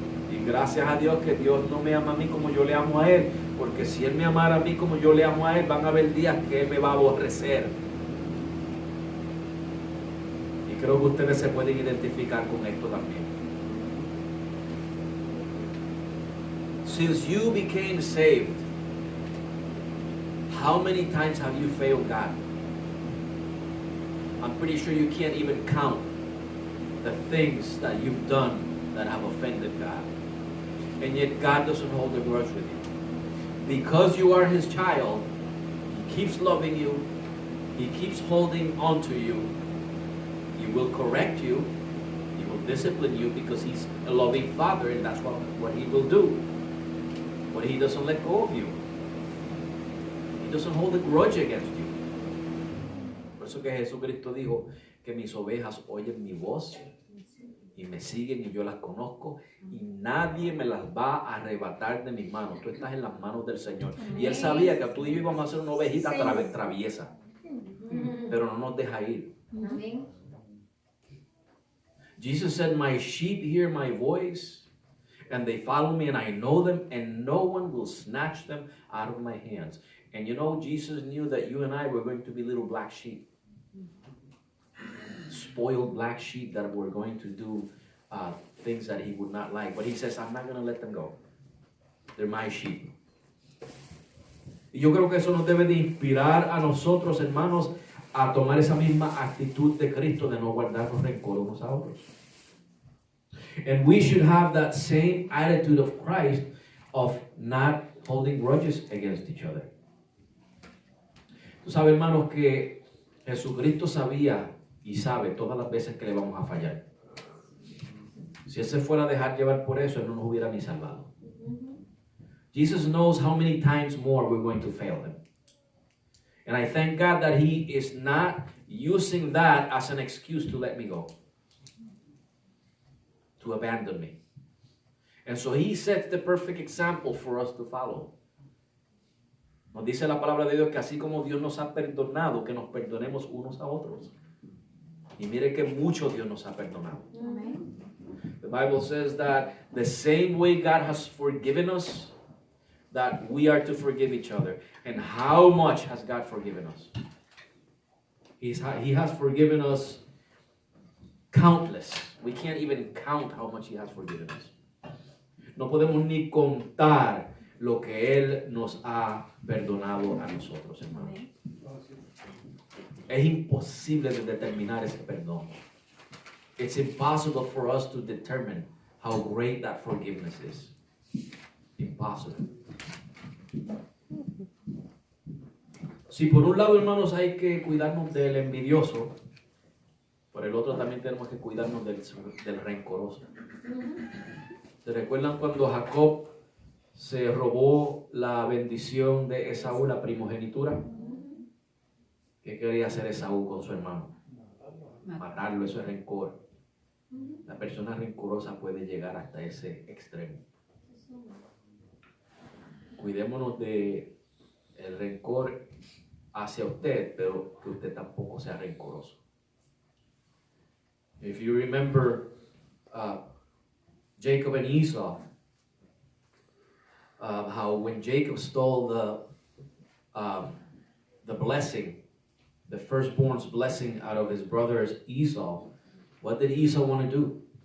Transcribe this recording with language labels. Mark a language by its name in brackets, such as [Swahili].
[Spanish] Y gracias a Dios que Dios no me ama a mí como yo le amo a Él, porque si Él me amara a mí como yo le amo a Él, van a haber días que Él me va a aborrecer. Y creo que ustedes se pueden identificar con esto también. [English] Since you became saved, how many times have you failed God? I'm pretty sure you can't even count the things that you've done that have offended God. And yet God doesn't hold a grudge with you. Because you are His child, He keeps loving you. He keeps holding on to you. He will correct you. He will discipline you because He's a loving Father, and that's what He will do. But He doesn't let go of you. He doesn't hold a grudge against you. [Spanish] Por eso que Jesucristo dijo que mis ovejas oyen mi voz y me siguen y yo las conozco y nadie me las va a arrebatar de mis manos. Tú estás en las manos del Señor. Y Él sabía que tú y yo íbamos a ser una ovejita traviesa, pero no nos deja ir. [English] Jesus said, my sheep hear my voice and they follow me and I know them and no one will snatch them out of my hands. And you know, Jesus knew that you and I were going to be little black sheep. Spoiled black sheep that were going to do things that He would not like. But He says, I'm not going to let them go. They're my sheep. [Spanish] Y yo creo que eso nos debe de inspirar a nosotros, hermanos, a tomar esa misma actitud de Cristo de no guardarnos rencor unos a otros. [English] And we should have that same attitude of Christ of not holding grudges against each other. [Spanish] Tú sabes, hermanos, que Jesucristo sabía y sabe todas las veces que le vamos a fallar. Si Él se fuera a dejar llevar por eso, Él no nos hubiera ni salvado. [English] Jesus knows how many times more we're going to fail Him. And I thank God that He is not using that as an excuse to let me go, to abandon me. And so He sets the perfect example for us to follow. [Spanish] Nos dice la palabra de Dios que así como Dios nos ha perdonado, que nos perdonemos unos a otros. Y mire que mucho Dios nos ha perdonado. Amen. [English] The Bible says that the same way God has forgiven us, that we are to forgive each other. And how much has God forgiven us? He has forgiven us countless. We can't even count how much He has forgiven us. [Spanish] No podemos ni contar lo que Él nos ha perdonado a nosotros, hermanos. Es imposible de determinar ese perdón. [English] It's impossible for us to determine how great that forgiveness is. Impossible. [Spanish] Si por un lado, hermanos, hay que cuidarnos del envidioso, por el otro también tenemos que cuidarnos del rencoroso. ¿Se recuerdan cuando Jacob se robó la bendición de Esaú, la primogenitura? ¿Qué quería hacer Esaú con su hermano? Matarlo, eso es rencor. La persona rencorosa puede llegar hasta ese extremo. Cuidémonos de el rencor hacia usted, pero que usted tampoco sea rencoroso. [English] If you remember Jacob and Esau, how when Jacob stole the blessing, the firstborn's blessing out of his brother Esau, what did Esau want to do?